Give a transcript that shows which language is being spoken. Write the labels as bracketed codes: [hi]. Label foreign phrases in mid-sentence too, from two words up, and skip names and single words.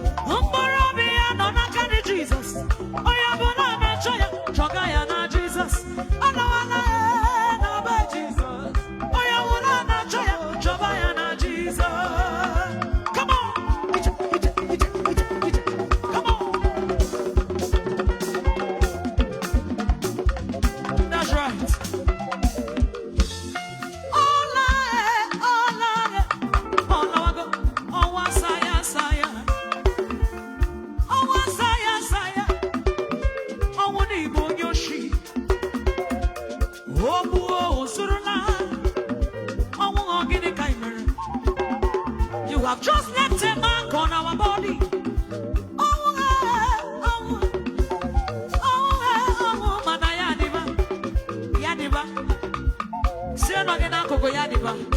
[ig] Mkpụrụ obi ya nọ n'aka dị Jizọs. Onye ọbụla na-achọ ya, chọga ya na Jizọs. Ọ nọwala ya na be Jizọs. Onye ọbụla na-achọ ya, chọba ya na Jizọs. [en] Come on. [ig] Ije, ije, ije, ije, ije. [en] Come on. That's right. [ig] Ọla, eh, ọla, eh. Ọlawago, ọwa saya, saya. Ọnwụ asa ya, asa ya. Ọnwụ na Igbo onye oshi. O gbuo, o zurula. Ọnwụ ọ gịnị ka ị mere? [en] You have just left a mark on our body. [ig] Ọnwụ, eh, ọnwụ. Ọnwụ, eh, ọnwụ, mana ya dịba. Ya dịba. Si nọ gị n'akụkụ, ya dịba.